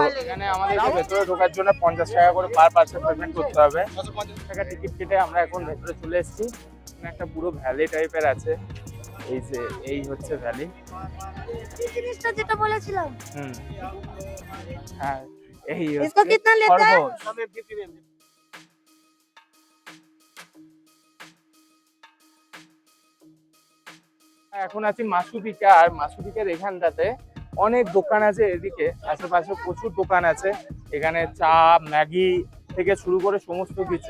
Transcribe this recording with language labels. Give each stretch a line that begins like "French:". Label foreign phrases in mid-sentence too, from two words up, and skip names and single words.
Bangla: এখানে আমাদের ভেতরে ঢোকার জন্য 50 টাকা করে
English: per person
Bangla: পেমেন্ট করতে হবে। 50 টাকা টিকিট কেটে আমরা এখন ভেতরে চলে এসেছি। এখানে একটা পুরো ভ্যালি টাইপের আছে, এই যে এই হচ্ছে ভ্যালি। এই জিনিসটা যেটা বলেছিলাম, হ্যাঁ এই
Hindi: इसको कितना लेता है?
Bangla: এখন আছি মাসুপিকা, আর মাসুপিকার এখানটাতে অনেক দোকান আছে। এদিকে আশেপাশে প্রচুর দোকান আছে। এখানে চা, ম্যাগি থেকে শুরু করে সমস্ত কিছু।